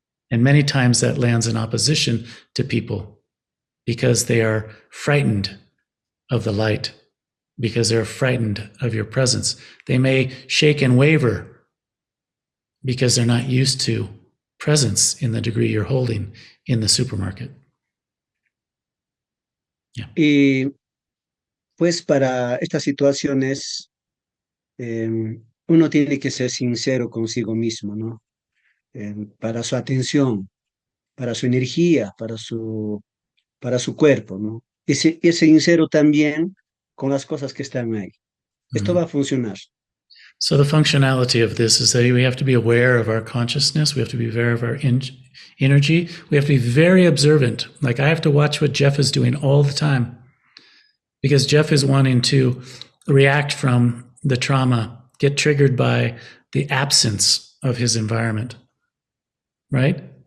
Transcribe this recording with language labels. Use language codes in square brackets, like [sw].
[en] And many times that lands in opposition to people because they are frightened of the light, because they're frightened of your presence. They may shake and waver because they're not used to presence in the degree you're holding in the supermarket. Yeah. [es] Y pues para estas situaciones, uno tiene que ser sincero consigo mismo, ¿no? Para su atención, para su energía, para su cuerpo, ¿no? Y ser sincero también con las cosas que están ahí. Esto va a funcionar. [en] So the functionality of this is that we have to be aware of our consciousness. We have to be aware of our energy. We have to be very observant. Like I have to watch what Jeff is doing all the time. because Jeff is wanting to react from the trauma, get triggered by the absence of his environment, right?